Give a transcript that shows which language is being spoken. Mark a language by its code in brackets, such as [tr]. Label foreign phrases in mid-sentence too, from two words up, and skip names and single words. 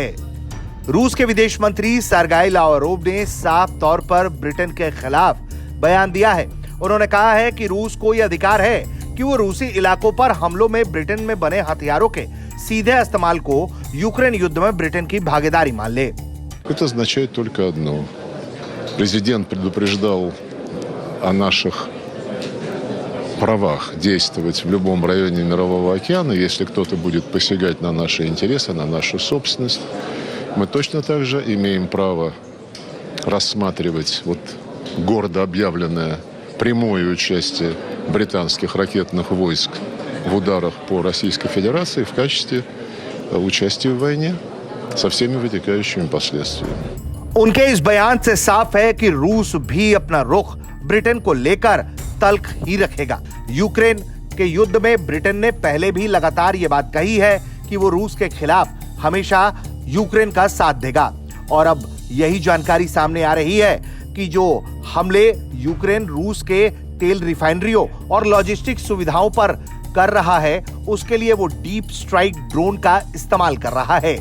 [hi] रूस के विदेश मंत्री सर्गेई लावरोव ने साफ तौर पर ब्रिटेन के खिलाफ बयान दिया है। उन्होंने कहा है कि रूस को यह अधिकार है कि वो रूसी इलाकों पर हमलों में ब्रिटेन में बने हथियारों के सीधे इस्तेमाल को यूक्रेन युद्ध में ब्रिटेन की भागीदारी मान ले। [ru] Это означает только одно. Президент предупреждал о наших правах действовать в любом районе Мирового океана, если кто-то будет посягать на наши интересы, на нашу собственность. Мы точно так же имеем право рассматривать гордо объявленное прямое участие британских ракетных войск в ударах по Российской Федерации в качестве участия в войне со всеми вытекающими последствиями. [hi] उनके इस बयान से साफ है कि रूस भी अपना रुख ब्रिटेन को लेकर तल्ख ही रखेगा। यूक्रेन के युद्ध में ब्रिटेन ने पहले भी लगातार यह बात कही है कि वो रूस के खिलाफ हमेशा यूक्रेन का साथ देगा, और अब यही जानकारी सामने आ रही है कि जो हमले यूक्रेन रूस के तेल रिफाइनरियों और लॉजिस्टिक सुविधाओं पर कर रहा है उसके लिए वो [en] deep strike drone [hi] का इस्तेमाल कर रहा है।